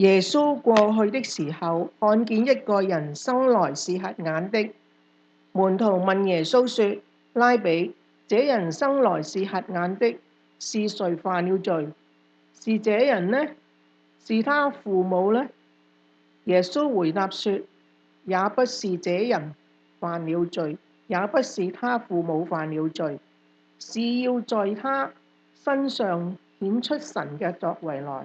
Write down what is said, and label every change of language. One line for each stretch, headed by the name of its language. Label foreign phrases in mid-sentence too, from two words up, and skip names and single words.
Chinese: 耶穌過去的時候，看見一個人生來是瞎眼的。門徒問耶穌說：拉比，這人生來是瞎眼的，是誰犯了罪？是這人呢？是他父母呢？耶穌回答說：也不是這人犯了罪，也不是他父母犯了罪，是要在他身上顯出神嘅作為來。